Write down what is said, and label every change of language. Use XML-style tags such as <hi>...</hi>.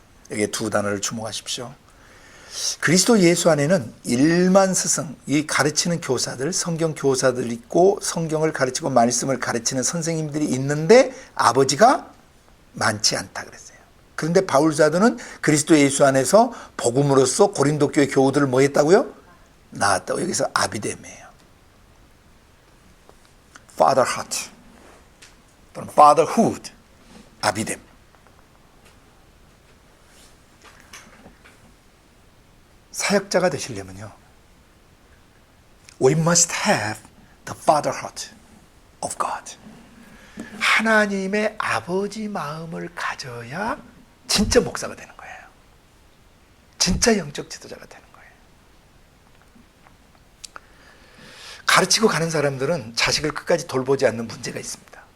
<ko>여기에 두 단어를 주목하십시오. 그리스도 예수 안에는 1만 스승, 이 가르치는 교사들, 성경 교사들 있고 성경을 가르치고 말씀을 가르치는 선생님들이 있는데 아버지가 많지 않다 그랬어요. 그런데 바울 사도는 그리스도 예수 안에서 복음으로써 고린도 교회 교우들을 뭐 했다고요? 낳았다고. 여기서 아비됨이에요.</ko> <en>Father heart 또는 fatherhood, 아비됨.</en> <ko>사역자가 되시려면요,</ko> <en>we must have the father heart of God.</en> <ko>하나님의 아버지 마음을 가져야 진짜 목사가 되는 거예요. 진짜 영적 지도자가 되는 거예요. 가르치고 가는 사람들은 자식을 끝까지 돌보지 않는 문제가 있습니다.</ko>